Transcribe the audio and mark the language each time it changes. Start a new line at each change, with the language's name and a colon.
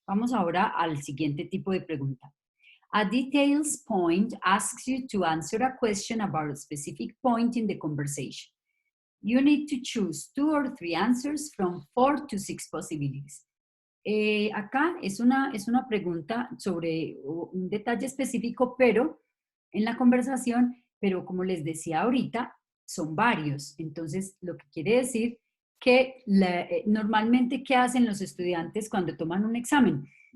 Spanish: Vamos ahora al siguiente tipo de pregunta.
English: A details point asks you to answer a question about a specific point in the conversation. You need to choose 2 or 3 answers from 4 to 6 possibilities.
Spanish: Acá es una pregunta sobre un detalle específico, pero en la conversación, pero como les decía ahorita, son varios. Entonces, lo que quiere decir que normalmente, ¿qué hacen los estudiantes cuando toman un examen?